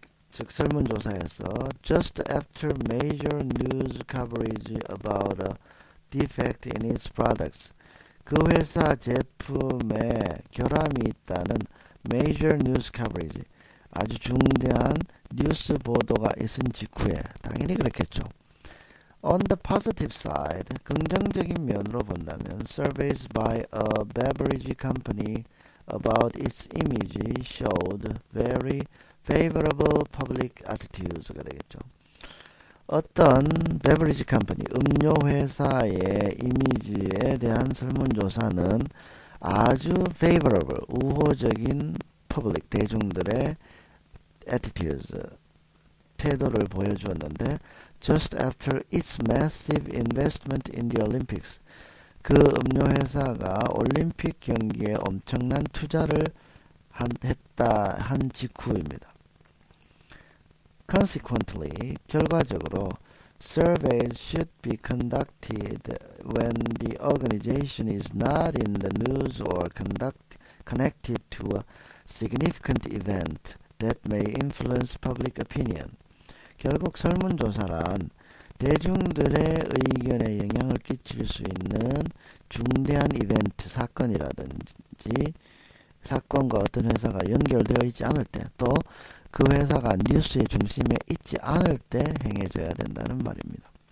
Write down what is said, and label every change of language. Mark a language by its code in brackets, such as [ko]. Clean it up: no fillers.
[ko] 즉 설문조사에서 [en] just after major news coverage about a defect in its products. [ko] 그 회사 제품에 결함이 있다는 [en] major news coverage. [ko] 아주 중대한 뉴스 보도가 있은 직후에 당연히 그렇겠죠. [en] On the positive side, [ko] 긍정적인 면으로 본다면 [en] surveys by a beverage company about its image showed very favorable public attitudes.가 되겠죠. [ko] 어떤 beverage company, 음료 회사의 이미지에 대한 설문조사는 아주 favorable, 우호적인 public, 대중들의 attitudes, 태도를 보여주었는데 [en] just after its massive investment in the Olympics, [ko] 그 음료 회사가 올림픽 경기에 엄청난 투자를 한 직후입니다. [en] Consequently, [ko] 결과적으로 [en] surveys should be conducted when the organization is not in the news or connected to a significant event that may influence public opinion. [ko] 결국 설문조사란 대중들의 의견에 영향을 끼칠 수 있는 중대한 이벤트, 사건이라든지 사건과 어떤 회사가 연결되어 있지 않을 때, 또 그 회사가 뉴스의 중심에 있지 않을 때 행해져야 된다는 말입니다.